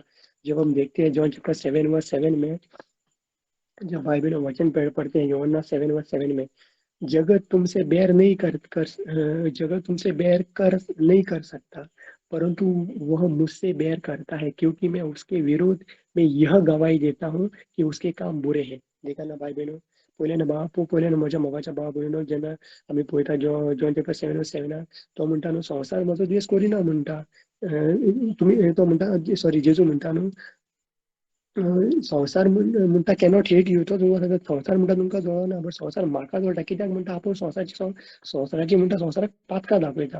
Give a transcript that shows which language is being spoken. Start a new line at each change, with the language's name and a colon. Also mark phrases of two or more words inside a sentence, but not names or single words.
Hindi: जब हम देखते हैं जॉन चैप्टर 7:7 में, जब भाई बहनों वचन पढ़ते हैं यूहन्ना 7:7 में, जगत तुमसे बैर कर नहीं कर सकता, परंतु वह मुझसे बैर करता है क्योंकि मैं उसके विरोध में यह गवाही देता हूँ कि उसके काम बुरे हैं। देखा ना भाई बहनों,
Konkani: पहिले ना माझ्या मोगाच्या भाव बहिणीनो जेन्ना आम्ही पळयता जॉन चॅप्टर 7:7 तो म्हणटा न्हू संवसार म्हजो द्वेष करिना म्हणटा, तुम्ही तो म्हणटा सॉरी जेजू म्हणटा न्हू संवसार म्हणटा
English: cannot hate you,
Konkani: तो संवसार म्हणटा तुमकां जळना, बट संवसार म्हाका जळटा कित्याक म्हणटा आपूण संवसाराची म्हणटा संवसाराक पातकां दाखयता.